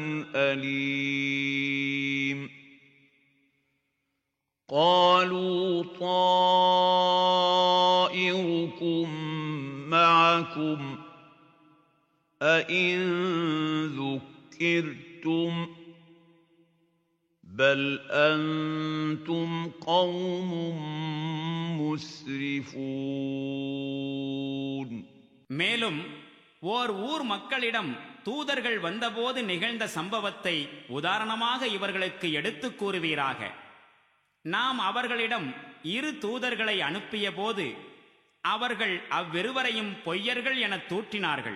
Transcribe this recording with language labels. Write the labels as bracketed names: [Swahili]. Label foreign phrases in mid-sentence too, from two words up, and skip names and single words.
[Arabic] أليم قالوا طائركم معكم أئن ذكرتم بل أنتم قوم مسرفون [Tamil] மேலும் ஓர் ஊர் மக்களிடம் தூதர்கள் வந்தபோது நிகழ்ந்த சம்பவத்தை உதாரணமாக இவர்களுக்கு எடுத்துக் கூறுவீராக. நாம் அவர்களிடம் 2 தூதர்களை அனுப்பிய போது அவர்கள் அவ்விருவரையும் பொய்யர்கள் என தூற்றினார்கள்.